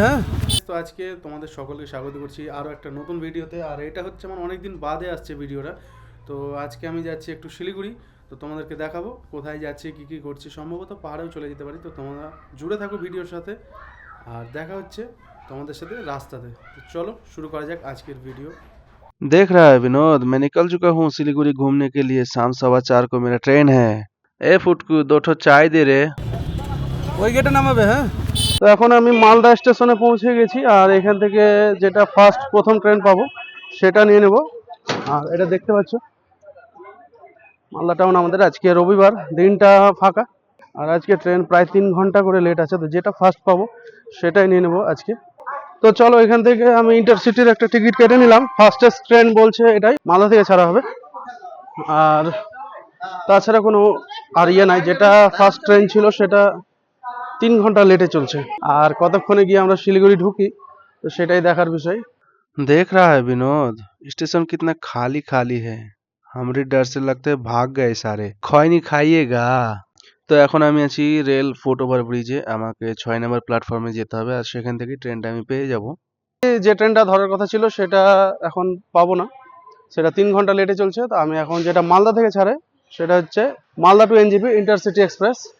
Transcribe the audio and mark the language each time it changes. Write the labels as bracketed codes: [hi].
[bn] হ্যাঁ, তো আজকে তোমাদের সকলকে স্বাগত করছি আরও একটা নতুন ভিডিওতে। আর এটা হচ্ছে আমার অনেক দিন বাদে আসছে ভিডিওটা। তো আজকে আমি যাচ্ছি একটু শিলিগুড়ি। তো তোমাদেরকে দেখাবো কোথায় যাচ্ছি, কী কী করছি। সম্ভবত পাহাড়েও চলে যেতে পারি। তো তোমরা জুড়ে থাকো ভিডিওর সাথে, আর দেখা হচ্ছে তোমাদের সাথে রাস্তাতে। তো চলো শুরু করা যাক আজকের ভিডিও। [hi] देख रहा है विनोद, मैं निकल चुका हूँ सिलीगुड़ी घूमने के लिए। शाम 4:15 को मेरा ट्रेन है। ए फुटकू, 2 चाय दे रे। [bn] ওই গেটে নামাবে। হ্যাঁ, তো এখন আমি মালদা স্টেশনে পৌঁছে গেছি আর এখান থেকে যেটা প্রথম ট্রেন পাবো সেটা নিয়ে নেব। আর এটা দেখতে পাচ্ছ মালদা টাউন আমাদের আজকে রবিবার, দিনটা ফাঁকা। আর আজকে ট্রেন প্রায় 3 ঘন্টা করে লেট আছে। তো যেটা ফার্স্ট পাবো সেটাই নিয়ে নেব আজকে। তো চলো এখান থেকে আমি ইন্টারসিটির একটা টিকিট কেটে নিলাম। ফার্স্টেস্ট ট্রেন বলছে এটাই, মালদা থেকে ছাড়া হবে। আর তাছাড়া কোনো আর ইয়ে নাই, যেটা ফার্স্ট ট্রেন ছিল সেটা 3 ঘন্টা লেটে চলছে। আর কতক্ষণে গিয়ে আমরা শিলিগুড়ি ঢুকি তো সেটাই দেখার বিষয়। [hi] देख रहा है विनोद, स्टेशन कितना खाली खाली है। हमरे डर से लगता है भाग गए सारे। खैनी খাইয়েগা। [bn] তো এখন আমি আছি রেল ফুট ওভার ব্রিজে। আমাকে 6 নম্বর প্ল্যাটফর্মে যেতে হবে আর সেখান থেকে ট্রেনটা আমি পেয়ে যাব। যে ট্রেনটা ধরার কথা ছিল সেটা এখন পাবো না, সেটা 3 ঘন্টা লেটে চলছে। তো আমি এখন যেটা মালদা থেকে ছাড়ে সেটা হচ্ছে Malda two NJP intercity express.